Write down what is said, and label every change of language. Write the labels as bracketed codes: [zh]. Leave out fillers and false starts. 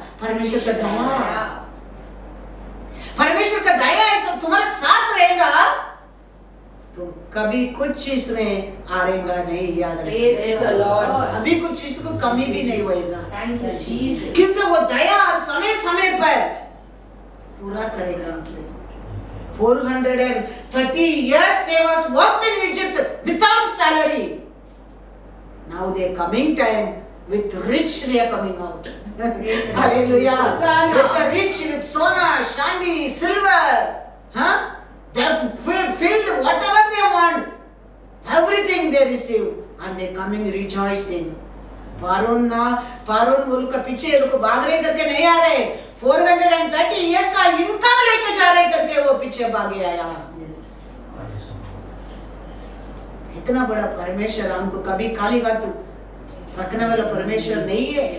[hi] परमेश्वर का दया। परमेश्वर का दया है, सब तुम्हारे साथ रहेगा, तुम कभी कुछ चीज में हारेगा नहीं, याद [en] Praise the Lord. [hi] रखना। अभी कुछ चीज को कमी भी नहीं होएगा, [en] Thank you, Jesus. [hi] क्योंकि वो दया समय समय पर पूरा करेगा। [en] 430 years they was worked in Egypt without salary. Now they coming time with rich, they are coming out. Hallelujah. Hosanna. With the rich, with sona, shandi, silver, huh? They have filled whatever they want, everything they receive, and they coming rejoicing. [hi] पारून उनका पीछे उनको भाग रहे करके नहीं आ रहे, [en] 430 years [hi] का income लेके जा रहे करके वो पीछे भागे आया। इतना बड़ा परमेश्वर हमको कभी खाली हाथ रखने वाला परमेश्वर नहीं है।